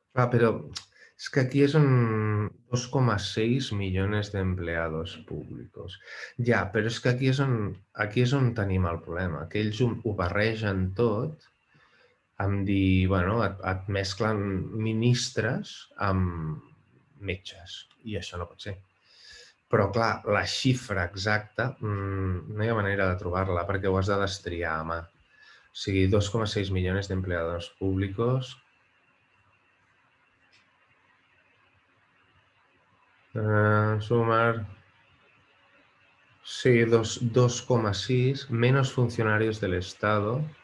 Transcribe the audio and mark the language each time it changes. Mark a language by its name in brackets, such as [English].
[Spanish] Pero es que aquí són 2,6 millones de empleados públicos. [Catalan] Ja, però és que aquí és on tenim el problema, que ells ho barregen tot amb dir, bueno, et mesclen ministres amb metges, i això no pot ser. Però, clar, la xifra exacta no hi ha manera de trobar-la perquè ho has de destriar a mà. O sigui, [Spanish] 2,6 millones de empleados públicos. Sumar... Sí, 2,6 menos funcionarios del Estado.